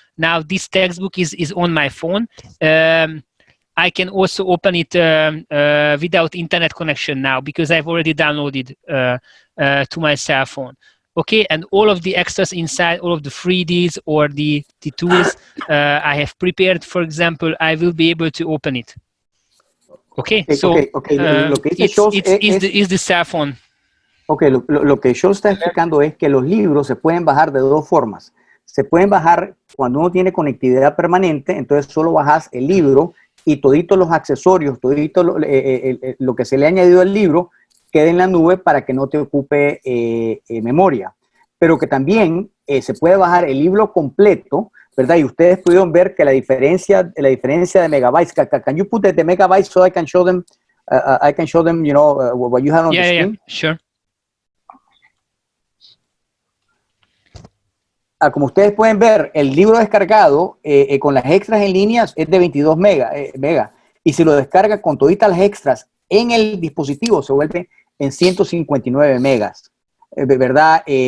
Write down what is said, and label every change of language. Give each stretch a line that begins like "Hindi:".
English: Now this textbook is on my phone. I can also open it without internet connection now because I've already downloaded to my cell phone. Okay, and all of the extras inside, all of the 3Ds or the tools I have prepared, for example, I will be able to open it. Okay, so
Spanish: Lo que dice Scholz
English: it's the cell phone.
Spanish: Ok, lo que Scholz está explicando es que los libros se pueden bajar de dos formas. Se pueden bajar cuando uno tiene conectividad permanente, entonces solo bajas el libro y toditos los accesorios, todito lo que se le ha añadido al libro quede en la nube para que no te ocupe memoria. Pero que también se puede bajar el libro completo, ¿verdad? Y ustedes pudieron ver que la diferencia de megabytes.
English: Can you put the megabytes so I can show them? You know, what you have on the screen. Yeah, sure.
Spanish: Como ustedes pueden ver, el libro descargado con las extras en línea es de 22 mega. Y si lo descarga con toditas las extras en el dispositivo, se vuelve en 159 megas. ¿Verdad?